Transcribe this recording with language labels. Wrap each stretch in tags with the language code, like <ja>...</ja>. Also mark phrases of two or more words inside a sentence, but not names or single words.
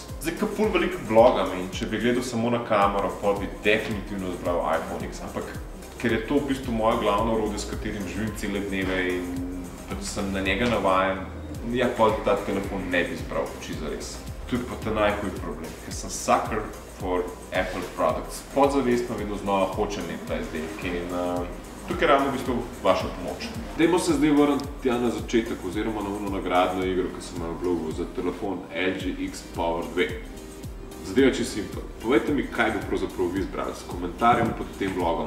<sl>Zdaj, ko ful veliko blogam in če bi gledal samo na kamero, pa bi definitivno izbral iPhone X, ampak ker je to v bistvu moje glavno orodje, s katerim živim cele dneve in sem na njega navajen, ja, pa ta telefon ne bi izbral, čisto res. To je pa ta najhuj problem, ker sem</sl> <en>sucker for Apple products.</en> <sl>Podzavestno vedno znova hočem imeti ta izdelek in tukaj je ravno v bistvu vaša pomoč. Dajmo se zdaj vrniti tja na začetek oziroma na ono nagradno igro, ki sem jo oblobil za telefon LG X Power 2. Zadeva je čisto simpel. Povejte mi, kaj bi pravzaprav vi izbrali s komentarjem pod tem blogom.</sl>